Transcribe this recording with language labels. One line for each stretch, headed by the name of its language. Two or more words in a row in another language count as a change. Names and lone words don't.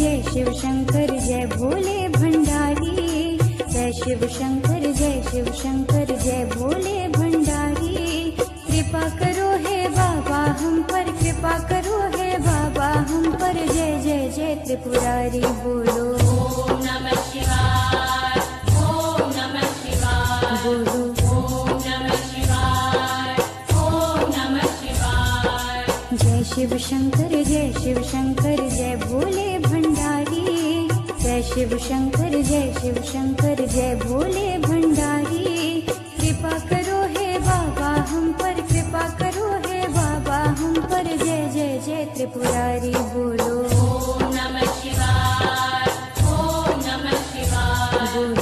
Hindi: शिव शंकर जय भोले भंडारी। जय शिव शंकर जय भोले भंडारी। कृपा करो हे बाबा हम पर, कृपा करो हे बाबा हम पर। जय जय जय त्रिपुरारी बोलो
Sanskrit: ओम नमः शिवाय, ओम नमः शिवाय,
Hindi: बोलो
Sanskrit: ओम नमः शिवाय, ओम नमः शिवाय।
Hindi: जय शिव शंकर जय भोले भंडारी। जय शिव शंकर जय भोले भंडारी। कृपा करो हे बाबा हम पर, कृपा करो हे बाबा हम पर। जय जय जय त्रिपुरारी बोलो
Sanskrit: ओम नमः शिवाय, ओम नमः शिवाय,
Hindi: बोलो